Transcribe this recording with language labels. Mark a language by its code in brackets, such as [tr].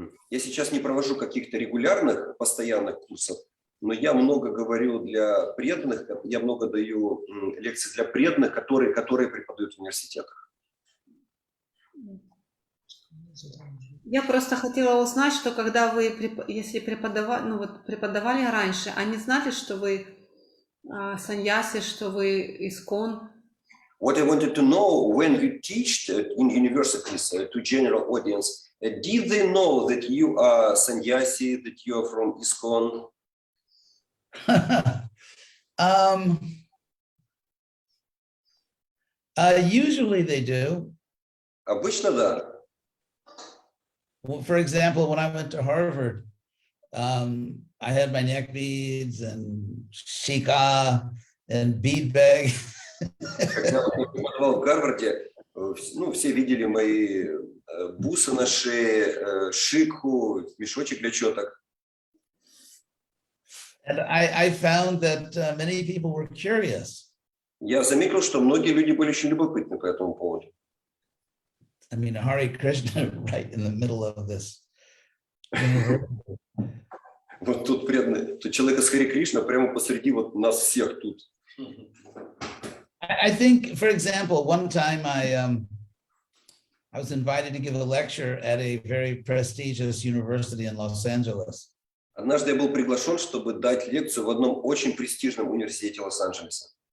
[ru] Я сейчас не провожу каких-то регулярных, постоянных курсов, но я много говорю для преданных, я много даю лекции для преданных, которые преподают в университетах. Я просто хотела узнать, что когда вы, если преподавали, ну вот преподавали раньше, они знали, что вы саньяси, что вы искон? [en] What I wanted to know, when you teach in universities to general audience, did they know that you are sannyasi, that you are from ISKCON? Usually they do. [ru] Обычно да. [en] Well, for example, when I went to Harvard, I had my neck beads and shika and bead bag. [ru] Когда я преподавал в Гарварде, ну, все видели мои бусы на шее, шикху, мешочек для четок. [en] And I found that many people were curious. [ru] Я заметил, что многие люди были очень любопытны по этому поводу. [en] I mean, Hare Krishna right in the middle of this. [ru] Вот тут преданный, тут человек из Харе Кришна прямо посреди вот нас всех тут. [en] I think, for example, one time I was invited to give a lecture at a very prestigious university in Los Angeles. [ru] Однажды я был приглашен, чтобы дать лекцию в одном очень престижном университете Лос-Анджелеса.